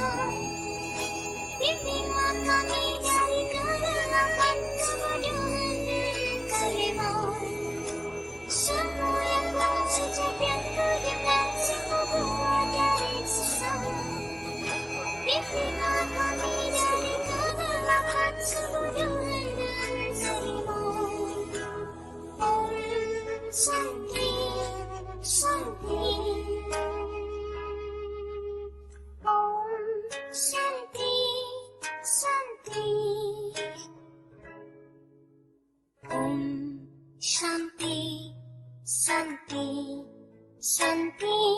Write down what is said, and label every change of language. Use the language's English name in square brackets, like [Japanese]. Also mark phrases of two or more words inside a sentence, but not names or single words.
[Indonesian] Bimbinglah kami dari kegelapan, kebodohan dan keriman. Semua yang ku ucap, yang ku dengar, ku buat dari dosa. Bimbinglah kami dari kegelapan, kebodohan dan keriman. [Sanskrit] Om Santi, Santi. Om Santi, Santi. Om Santi, Santi, Santi.